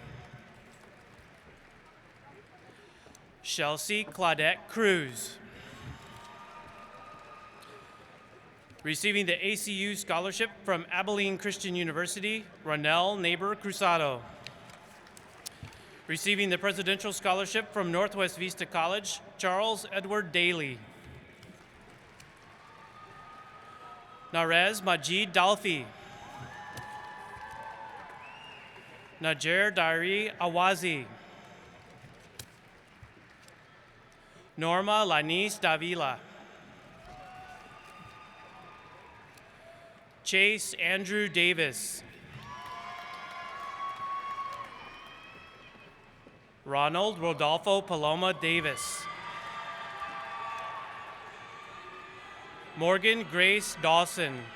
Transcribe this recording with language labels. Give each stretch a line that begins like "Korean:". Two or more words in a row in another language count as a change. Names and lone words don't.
English: Chelsea Claudette Cruz. Receiving the ACU Scholarship from Abilene Christian University, Ronell Neighbor Cruzado. Receiving the Presidential Scholarship from Northwest Vista College, Charles Edward Daly. Narez Majid Dalfi. Najer Dari Awazi. Norma Lanis Davila. Chase Andrew Davis. Ronald Rodolfo Paloma Davis. Morgan Grace Dawson.